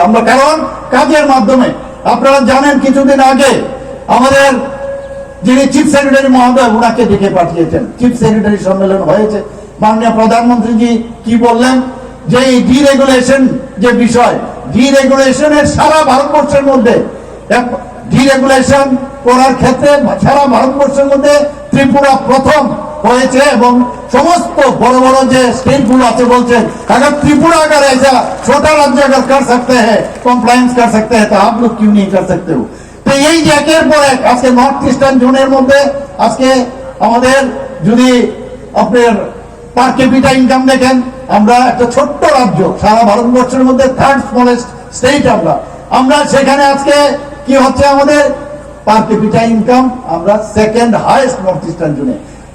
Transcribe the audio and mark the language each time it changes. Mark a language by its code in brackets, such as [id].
[bn] আমরা কারণ কাজের মাধ্যমে। আপনারা জানেন কিছুদিন আগে আমাদের যিনি চিফ সেক্রেটারি মহোদয়, ওনাকে ডেকে পাঠিয়েছেন, চিফ সেক্রেটারি সম্মেলন হয়েছে। মাননীয় প্রধানমন্ত্রীজি কি বললেন? যে এই ডিরেগুলেশন যে বিষয়, ডিরেগুলেশনের সারা ভারতবর্ষের মধ্যে ডিরেগুলেশন করার ক্ষেত্রে সারা ভারতবর্ষের মধ্যে ত্রিপুরা প্রথম হয়েছে। এবং সমস্ত বড় বড় যে স্টেটগুলো আছে বলছেন [hi] अगर त्रिपुरा अगर ऐसा छोटा राज्य अगर कर सकते हैं, कॉम्प्लायंस कर सकते हैं, तो आप लोग क्यों नहीं कर सकते हो? [bn] তো এই যে একের পর এক আজকে নর্থ ইস্টার্ন জোনের মধ্যে আজকে আমাদের যদি আপনার পার ক্যাপিটা ইনকাম দেখেন, আমরা একটা ছোট্ট রাজ্য, সারা ভারতবর্ষের মধ্যে 3rd স্মলেস্ট স্টেট আমরা সেখানে আজকে কি হচ্ছে? আমাদের পার ক্যাপিটা ইনকাম আমরা 2nd হাইয়েস্ট নর্থ ইস্টার্ন জোনে।